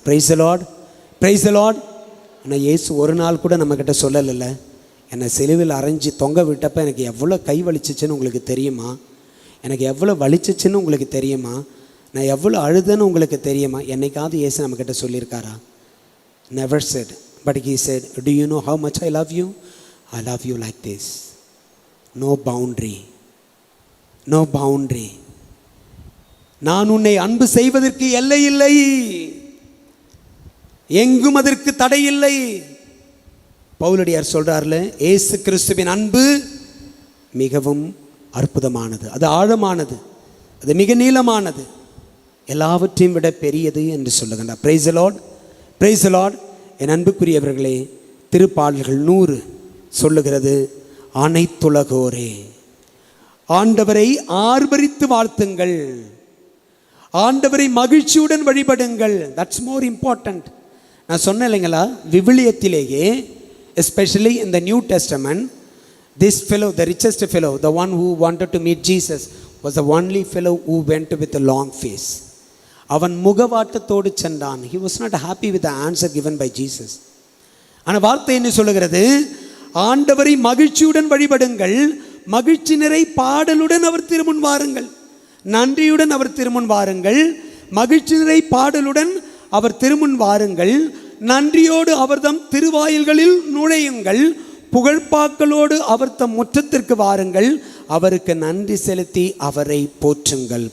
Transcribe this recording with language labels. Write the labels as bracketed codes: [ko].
[en] Praise the Lord, praise the Lord. [ta] ஆனால் இயேசு ஒரு நாள் கூட நம்மக்கிட்ட சொல்லலைல்ல, என்னை சிலுவையில் அரைஞ்சி தொங்க விட்டப்போ எனக்கு எவ்வளோ கை வலிச்சிச்சுன்னு உங்களுக்கு தெரியுமா? எனக்கு எவ்வளோ வலிச்சிச்சுன்னு உங்களுக்கு தெரியுமா? நான் எவ்வளோ அழுதுன்னு உங்களுக்கு தெரியுமா? என்னைக்காவது இயேசு நம்மக்கிட்ட சொல்லியிருக்காரா? [en] Never said. But he said, do you know how much I love you? I love you like this. No boundary. No boundary. [ta] நான் உன்னை அன்பு செய்வதற்கு எல்லை இல்லை, எங்கும் அதற்கு தடை இல்லை. பவுலடியார் சொல்றார்ல, இயேசு கிறிஸ்துவின் அன்பு மிகவும் அற்புதமானது, அது ஆழமானது, அது மிக நீளமானது, எல்லாவற்றையும் விட பெரியது என்று சொல்லுகின்றார். [en] Praise the Lord, praise the Lord. [ta] என் அன்புக்குரியவர்களே, திருப்பாடல்கள் 100 சொல்லுகிறது, அனைத்துலகோரே ஆண்டவரை ஆர்ப்பரித்து வாழ்த்துங்கள், ஆண்டவரை மகிழ்ச்சியுடன் வழிபடுங்கள். [en] That's more important. [ta] நான் சொன்னேன் இல்லைங்களா, விவிலியத்திலேயே [en] Especially in the New Testament, this fellow, the richest fellow, the one who wanted to meet Jesus, was the only fellow who went with a long face. [ta] அவன் முகவாட்டத்தோடு சென்றான். [en] He was not happy with the answer given by Jesus. [ta] ஆனால் வார்த்தை என்ன சொல்லுகிறது? ஆண்டவரை மகிழ்ச்சியுடன் வழிபடுங்கள், மகிழ்ச்சி நிறை பாடலுடன் அவர் திருமுன் வாருங்கள், நன்றியுடன் அவர் திருமுன் வாருங்கள், மகிழ்ச்சி நிறை பாடலுடன் அவர் திருமுன் வாருங்கள், நன்றியோடு அவர்தம் திருவாயில்களில் நுழையுங்கள், புகழ்பாக்களோடு அவர் தம் முற்றத்திற்கு வாருங்கள், அவருக்கு நன்றி செலுத்தி அவரை போற்றுங்கள்.